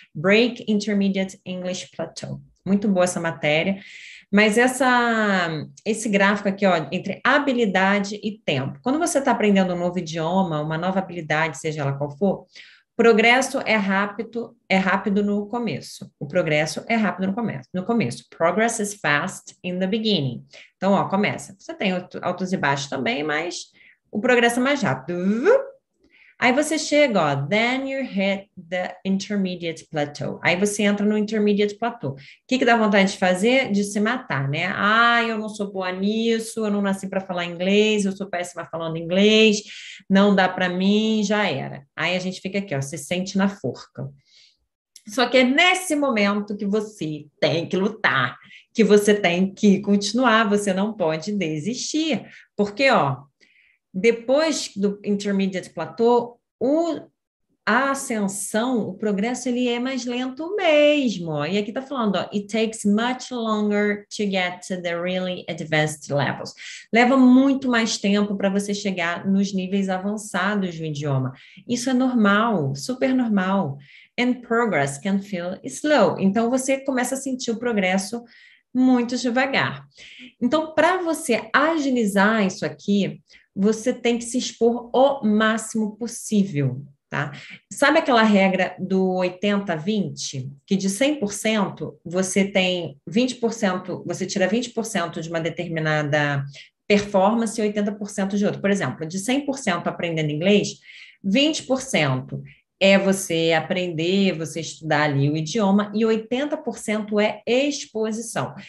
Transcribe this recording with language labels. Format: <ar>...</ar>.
<en>Break Intermediate English Plateau.</en> <pt>Muito boa essa matéria. Mas esse gráfico aqui, ó, entre habilidade e tempo. Quando você está aprendendo um novo idioma, uma nova habilidade, seja ela qual for, Progresso é rápido no começo. O progresso é rápido no começo.</pt> <en>Progress is fast in the beginning.</en> <pt>Então, ó, começa. Você tem altos e baixos também, mas o progresso é mais rápido. Aí você chega, ó,</pt> <en>then you hit the intermediate plateau.</en> <pt>Aí você entra no intermediate plateau. O que dá vontade de fazer? De se matar, né? Ah, eu não sou boa nisso, eu não nasci para falar inglês, eu sou péssima falando inglês, não dá para mim, já era. Aí a gente fica aqui, ó, se sente na forca. Só que é nesse momento que você tem que lutar, que você tem que continuar, você não pode desistir. Porque, ó, depois do intermediate plateau, a ascensão, o progresso, ele é mais lento mesmo. Ó. E aqui está falando, ó,</pt> <en>it takes much longer to get to the really advanced levels.</en> <pt>Leva muito mais tempo para você chegar nos níveis avançados do idioma. Isso é normal, super normal.</pt> <en>And progress can feel slow.</en> <pt>Então, você começa a sentir o progresso muito devagar. Então, para você agilizar isso aqui, você tem que se expor o máximo possível, tá? Sabe aquela regra do 80-20? Que de 100% você tem 20%, você tira 20% de uma determinada performance e 80% de outra. Por exemplo, de 100% aprendendo inglês, 20% é você aprender, você estudar ali o idioma, e 80% é exposição.</pt>